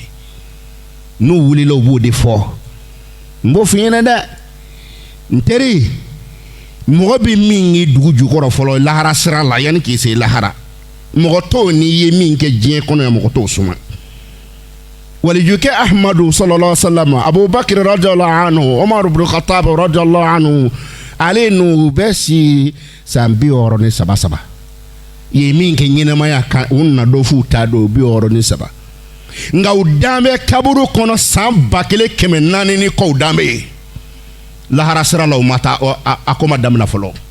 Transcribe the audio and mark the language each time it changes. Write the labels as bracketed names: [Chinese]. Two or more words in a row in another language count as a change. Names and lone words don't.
[Bambara] n'u wulila u b'o de fɔ n b'o f'i ɲɛna dɛ n teri mɔgɔ bɛ min ye dugu jukɔrɔ fɔlɔ lahara sira la yanni k'i se lahara mɔgɔ tɔw n'i ye min kɛ diɲɛ kɔnɔ yan mɔgɔ t'o suma walijukɛ ahmadu [Arabic] صلى الله عليه وسلم [Bambara] abubakar [Arabic] رضي الله عنه [Bambara] umar ibn khattab [Arabic] رضي الله عنه [Bambara] ale n'u bɛ si san 63 ye min kɛ ɲɛnamaya kan u nana dɔ f'u t'a dɔn 63 nka u dan bɛ kaburu kɔnɔ san 1400 ni kɔ u dan bɛ yen lahara sira la u ma taa a ko ma daminɛ fɔlɔ